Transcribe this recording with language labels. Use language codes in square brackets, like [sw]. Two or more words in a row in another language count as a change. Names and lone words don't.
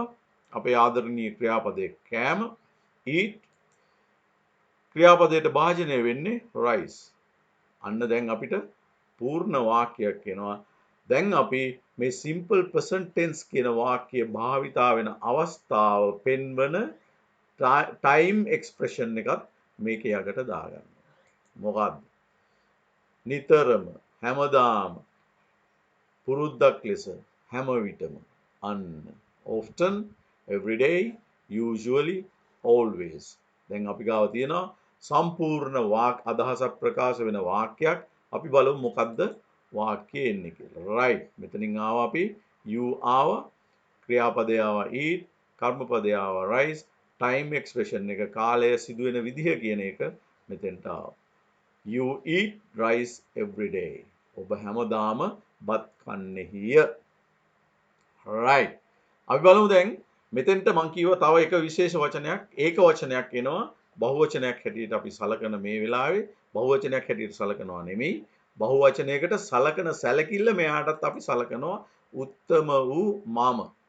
[si] අපේ ආදරණීය ක්‍රියාපදේ කෑම eat. ක්‍රියාපදයට භාජනය වෙන්නේ rice. අන්න දැන් අපිට පූර්ණ වාක්‍යයක් එනවා. දැන් අපි මේ [en] simple present tense [si] කියන වාක්‍ය භාවිතා වෙන අවස්ථාව පෙන්වන [en] time expression [si] එකත් මේකේ යකට දාගන්න. මොකද්ද? නිතරම, හැමදාම, පුරුද්දක් ලෙස, හැම විටම, අන්න, [en] often, every day, usually, always. [si] දැන් අපි ගාව තියෙනවා සම්පූර්ණ අදහසක් ප්‍රකාශ වෙන වාක්‍යයක්. අපි බලමු මොකද්ද වාක්‍යය එන්නේ කියලා. right, මෙතනින් ආවා අපි you ආවා, ක්‍රියාපදය ආවා eat, කර්මපදය ආවා rice, [en] time expression [si] එක කාලය සිදුවෙන විදිහ කියන එක මෙතෙන්ට ආවා. [en] you eat rice every day. [si] ඔබ හැමදාම බත් කන්නේහිය. right, අපි බලමු දැන් මෙතෙන්ට මං කියවා තව එක විශේෂ වචනයක් ඒක වචනයක් එනවා. බහුවචනයක් හැටියට අපි සලකන මේ වෙලාවේ බහුවචනයක් හැටියට සලකනවා නෙමෙයි. බහුවචනයකට සලකන සැලකිල්ල මෙයාටත් අපි සලකනවා උත්තම වූ මම.